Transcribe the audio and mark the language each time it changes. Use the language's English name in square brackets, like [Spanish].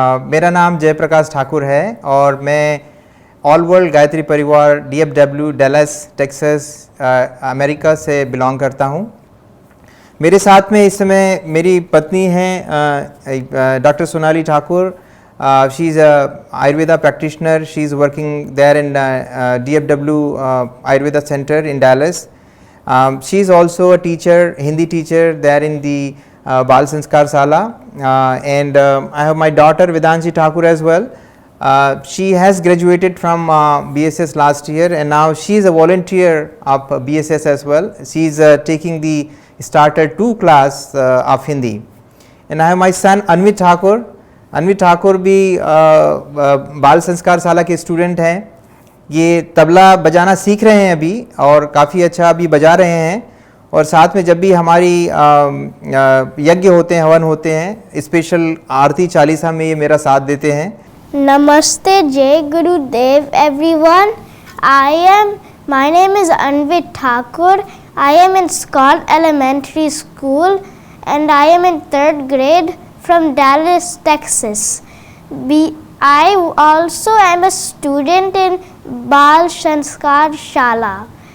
[Hindi] मेरा नाम जयप्रकाश ठाकुर है और मैं ऑल वर्ल्ड गायत्री परिवार DFW डैलस टेक्सास अमेरिका से बिलोंग करता हूँ. मेरे साथ में इस समय मेरी पत्नी हैं doctor Sonali Thakur. [English] She is a Ayurveda practitioner. She is working there in DFW Ayurveda centre in Dallas. She is also a teacher, Hindi teacher there in the Bal Sanskar Sala, and I have my daughter Vedanshi Thakur as well. She has graduated from BSS last year and now she is a volunteer of BSS as well. She is taking the Starter 2 class of Hindi. And I have my son Anvit Thakur. [Hindi] Anvit Thakur भी बाल संस्कार शाला के student हैं. ये तबला बजाना सीख रहे हैं अभी और काफ़ी अच्छा अभी बजा रहे हैं. और साथ में जब भी हमारी यज्ञ होते हैं, हवन होते हैं, स्पेशल आरती चालीसा में ये मेरा साथ देते हैं. [English] Namaste Jai Gurudev everyone. My name is Anvit Thakur. I am in Scott Elementary School and I am in 3rd grade from Dallas, Texas. I also am a student in Bal Sanskar Shala.